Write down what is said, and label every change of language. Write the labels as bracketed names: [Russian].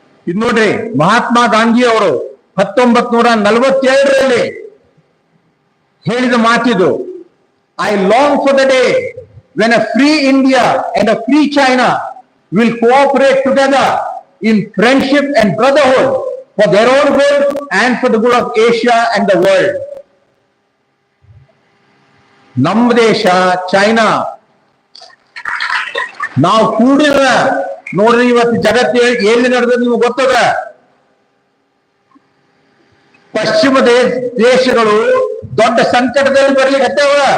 [Kannada] ಇದು ನೋಡ್ರಿ, ಮಹಾತ್ಮ ಗಾಂಧಿ ಅವರು 1942ರಲ್ಲಿ ಹೇಳಿದ ಮಾತಿದು. [English] I long for the day when a free India and a free China will cooperate together in friendship and brotherhood for their own good and for the good of Asia and the world. [Kannada] ನಮ್ಮ ದೇಶ China ನಾವು ಕೂಡಿರ ನೋಡ್ರಿ, ಇವತ್ತು ಜಗತ್ತು ಎಲ್ಲಿ ನಡೆದ ನಿಮ್ಗೆ ಗೊತ್ತದ. ಪಶ್ಚಿಮ ದೇಶಗಳು ದೊಡ್ಡ ಸಂಕಟದಲ್ಲಿ ಬರ್ಲಿಕ್ಕೆ ಹತ್ತವ.